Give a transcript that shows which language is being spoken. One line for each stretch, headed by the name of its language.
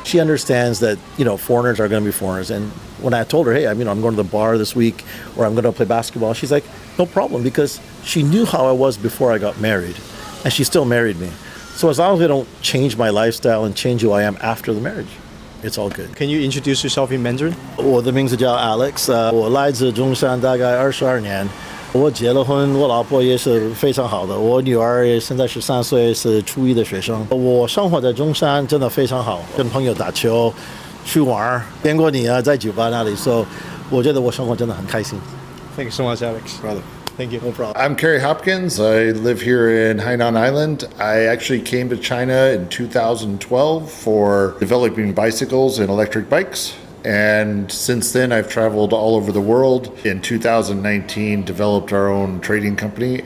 English: And she understands that, foreigners are going to be foreigners. And when I told her, hey, I'm going to the bar this week, or I'm going to play basketball, she's like, no problem, because she knew how I was before I got married, and she still married me. So as long as I don't change my lifestyle and change who I am after the marriage, it's all good. Can you introduce yourself in Mandarin?
Chinese: 我的名字叫 Alex， 我来自中山大概22年。我结了婚，我老婆也是非常好的。我女儿也现在13岁，是初一的学生。我生活在中山真的非常好，跟朋友打球、去玩，见过你啊，在酒吧那里。 So， 我觉得我生活真的很开心。
English: Thank you so much, Alex. Brother. Thank you. No problem. I'm Kerry Hopkins. I live here in Hainan Island. I actually came to China in 2012 for developing bicycles and electric bikes. And since then, I've traveled all over the world. In 2019, developed our own trading company.